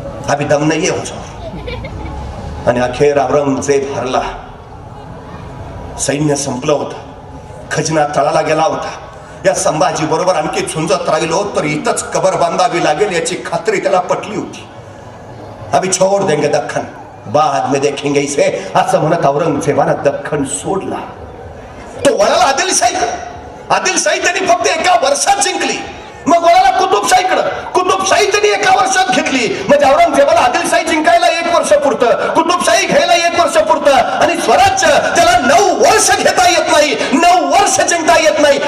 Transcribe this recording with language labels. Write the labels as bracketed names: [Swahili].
[Hindi] अभी दम नहीं है हुजूर. [Marathi] आणि अखेर औरंगजेब हरला. सैन्य संपलं होतं. खजिना तळाला गेला होता. या संभाजी बरोबर आणखी झुंजत राहिलो तर इथंच कबर बांधावी लागेल याची खात्री त्याला पटली होती. [Hindi] अभी छोड़ देंगे दख्खन बाद में देखेंगे इसे [Marathi] असं म्हणत औरंगजेबानं दख्खन सोडला. तो वळाला आदिलशाहीकडे. आदिलशाही त्यांनी फक्त 1 वर्षात जिंकली. मग वळाला कुतुबशाहीकडे. कुतुबशाही त्यांनी 1 वर्षात घेतली. म्हणजे औरंगजेबाला आदिलशाही जिंकायला 1 1 वर्ष पुरतं, कुतुबशाही घ्यायला 1 वर्ष पुरतं, आणि स्वराज्य त्याला 9 वर्ष घेता येत नाही, 9 वर्ष जिंकता येत नाही.